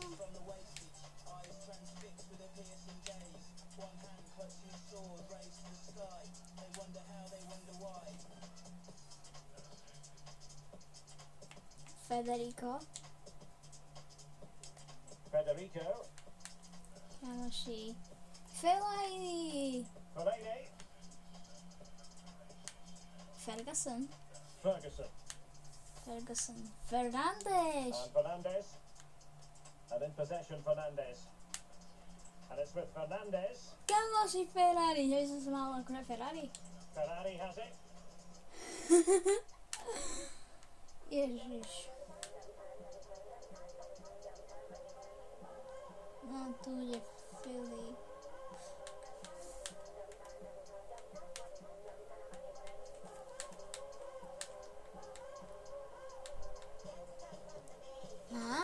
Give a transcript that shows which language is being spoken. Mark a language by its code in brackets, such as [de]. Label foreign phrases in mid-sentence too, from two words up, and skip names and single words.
[sk] Federico. Kamoši. Fellaini. Ferguson. Fernandes. [en] And in possession, Fernandes. And it's with Fernandes. [sk] Kamoši Ferrari. Ja by som sa mal akože Ferrari. [en] Ferrari has it. [sk] Ježiš. No, tu je Filip. A?